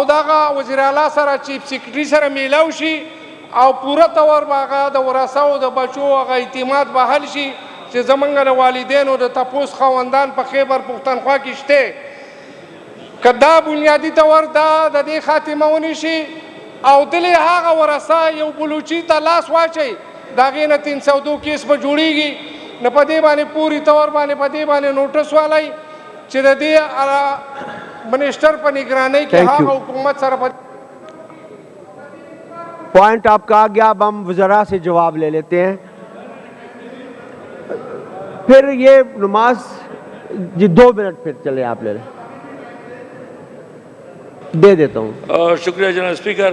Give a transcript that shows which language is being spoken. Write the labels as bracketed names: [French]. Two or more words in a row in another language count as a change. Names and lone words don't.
[Pashto] دغه وزیر اعلی سره چیف سیکرټري سره میلاو شي او پوره طور به هغه د ورثاو د بچو هغه اعتماد به حل شي چې زمونږ د والدینو د تپوس خاوندان په خیبر پښتونخوا کې شته، که دا بنیادي طور دا د دې خاتمه ونیشي او دلې هغه ورثه یو بلوچي ته لاس واچوي، د هغې نه 302 کیس به جوړېږي. نو په دې باندې پوري طور باندې په دې باندې نوټس والی چې د دې منسٹر په نگرانی کې هغه حکومت سره [Urdu] پوائنٹ آپ کا آ گیا. اب ہم وزراء سے جواب لے لیتے ہیں. پھر یہ نماز جی 2 منٹ پھر چلے آپ لے لیں، دے دیتا ہوں. شکریہ جناب اسپیکر.